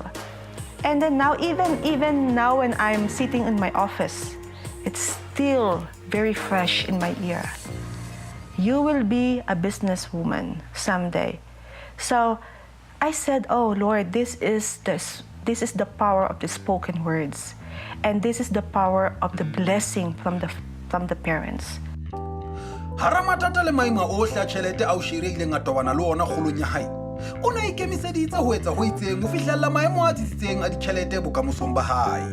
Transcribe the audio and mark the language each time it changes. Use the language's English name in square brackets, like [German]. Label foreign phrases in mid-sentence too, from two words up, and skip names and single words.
[English] And then now, even now when I'm sitting in my office, it's still very fresh in my ear. You will be a businesswoman someday. So I said, oh Lord, this is the power of the spoken words. And this is the power of the blessing from the parents. [Southern Sotho] Haramatata le maima ohle a tjhelete a o shireileng a tobana le ona kgolong ya hae. O ne a ikemiseditse ho etsa ho itseng ho fihlella maemo a tsitsitseng a ditjhelete bokamosong ba hae.